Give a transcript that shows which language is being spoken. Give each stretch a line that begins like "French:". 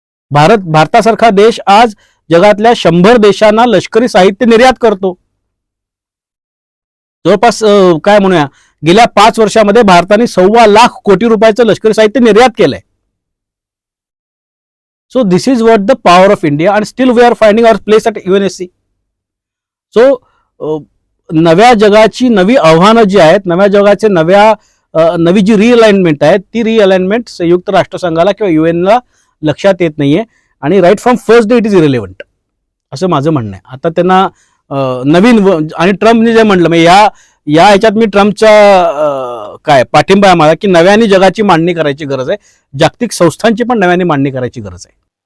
Marathi: भारतासारखा देश आज जगातल्या 100 देशांना लष्करी साहित्य निर्यात करतो. जवळपास काय म्हणूया गेल्या 5 वर्षामध्ये भारताने 1.25 लाख कोटी रुपयाचं लष्करी साहित्य निर्यात केलंय.
English: So this is what the power of India, and still we are finding our place at UNSC. So
Marathi: नव्या जगाची नवी आव्हानं जी आहेत, नव्या जगाचे नवी जी रिअलाइनमेंट आहे, ती रिअलाइनमेंट संयुक्त राष्ट्रसंघाला किंवा युएनला लक्षात येत नाहीये आणि
English: right from first day it is irrelevant
Marathi: असं माझं म्हणणं आहे. आता त्यांना आणि ट्रम्पने जे म्हटलं म्हणजे या ह्याच्यात मी ट्रम्पच्या काय पाठिंबा आहे मला, की नव्याने जगाची मांडणी करायची गरज आहे, जागतिक संस्थांची पण नव्याने मांडणी करायची गरज आहे.